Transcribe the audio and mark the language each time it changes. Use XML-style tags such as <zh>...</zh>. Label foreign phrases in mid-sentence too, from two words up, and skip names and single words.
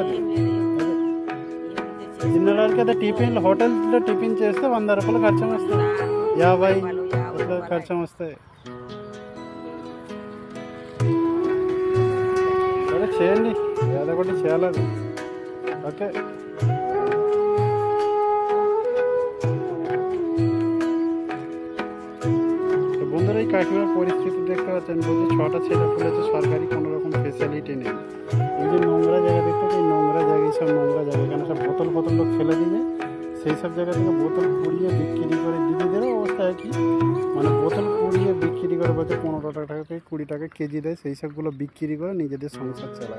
<te>అది తినడానికి అయితే టిఫిన్లు హోటల్స్లో టిఫిన్ చేస్తే 100 రూపాయలు ఖర్చు వస్తాయి, 50 అట్లా ఖర్చు వస్తాయి. సరే చేయండి, ఏదో ఒకటి చేయాలి. ఓకే.</te> <bn>বন্ধুরা কাকীমার পরিস্থিতি দেখতে पाচ্ছেন, বলছে 6টা ছেলে খুলেছে সরকারি কোনো রকম ফেসিলিটি নেই। এই যে নোংরা জায়গা দেখতে, এই নোংরা জায়গায় সব নোংরা জায়গা, এখানে সব বোতল বোতল লোক ফেলে দিয়ে সেই সব জায়গা থেকে বোতল পুড়িয়ে বিক্রি করে, দিদিদেরও অবস্থা একই, মানে বোতল পুড়িয়ে বিক্রি করে বলতে 15 টাকা থেকে 20 টাকা কেজি দেয়, সেই সবগুলো বিক্রি করে নিজেদের সংসার চালায়।</bn>